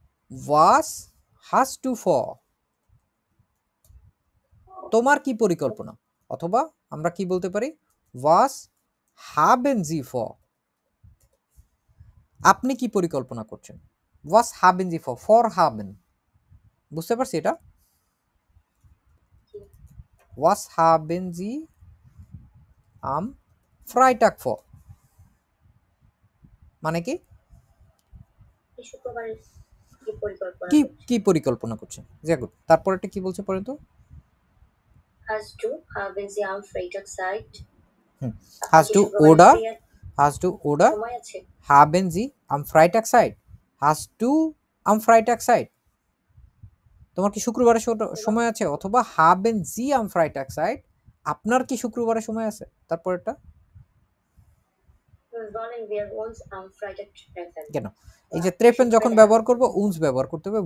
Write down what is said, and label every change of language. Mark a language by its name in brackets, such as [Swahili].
[German] was hast du vor, [Bangla] তোমার কি পরিকল্পনা, অথবা আমরা কি বলতে পারি, was [German] haben Sie vor? [Bangla] আপনি কি পরিকল্পনা করছেন? [German] Was haben Sie vor? [Bangla] Vorhaben বুঝতে পারছি এটা? [German] Was haben Sie am Freitag vor? [Bangla] মানে কি? এই শুক্রবারে কি পরিকল্পনা কি করছেন? কি পরিকল্পনা করছেন? গুড। তারপর এটা কি বলছে পড়েন তো? [German] Hast du haben Sie am Freitag Zeit? Hast du oder Hast du oder [Bangla] সময় আছে? [German] haben Sie am Freitag Zeit? Hast du am Freitag Zeit? [Bangla] তোমার কি শুক্রবারে সময় আছে? অথবা [German] haben Sie am Freitag Zeit? [Bangla] আপনার কি শুক্রবারে সময় আছে? তারপর এটা [German] Wollen wir uns am Freitag treffen? [Bangla] কেন? এই যে treffen যখন ব্যবহার করব uns ব্যবহার করতে হবে।